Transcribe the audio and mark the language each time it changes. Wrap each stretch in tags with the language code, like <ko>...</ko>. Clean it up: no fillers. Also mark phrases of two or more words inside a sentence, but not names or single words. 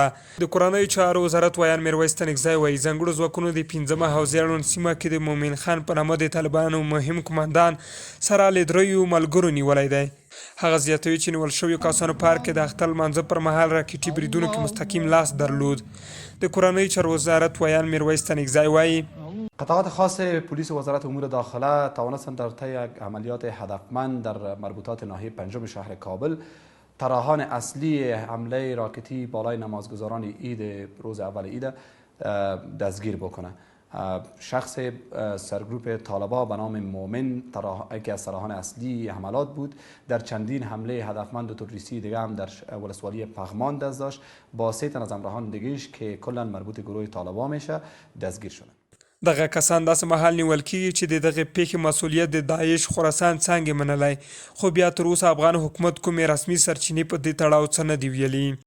<ps>د کورنیو چارو وزارت ویان میرویس تنکزی وایي ځانګړو ځواکونو د 5مه حوزې اړوند سیمه کې د مومن خان په نامه د طالبانو مهم قمندان سره له 3 ملګرو نیولی دی. هغه زیاتوي چې نیول شویو کسانو پارک کې د اختر لمانځه پر مهال راکټي بریدونو کې مستقیم لاس درلود. د کورنیو چارو وزارت ویان میرویس تنکزی وایي</ps> <fa>قطعات خاص پلیس وزارت امور داخله توانستند در طی عملیات هدفمند در مربوطات ناحیه 5 شهر کابل طراحان اصلی حمله راکتی بالای نمازگزاران عید روز اول عید دستگیر بکنه. شخص سرگروپ طالبا به نام مومن یکی از طراحان اصلی حملات بود. در چندین حمله هدفمند و تروریستی دیگه هم در ولسوالی پغمان دست داشت. با 3 تن از همراهان دیگه‌اش که کلا مربوط گروه طالبا میشه دستگیر شدن.</fa> <ps>دغه کسان داسې مهال نیول کیږي چې د دغه پیښې مسؤلیت د داعش خراسان څانګې منلی، خو بیا تر اوسه افغان حکومت کومې رسمي سرچینې په دې تړاو څه نه دي ویلي.</ps>